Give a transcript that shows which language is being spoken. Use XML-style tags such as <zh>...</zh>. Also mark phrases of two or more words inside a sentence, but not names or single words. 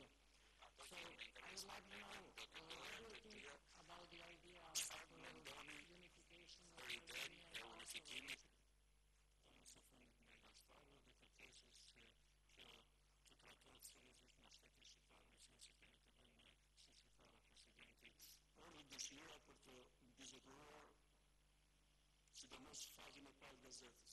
<en>So I would like to know what do you think about the idea of unification of media?</en> <sq>Dëshira për të bizeduar sidomos faqen e parë gazetës.</sq>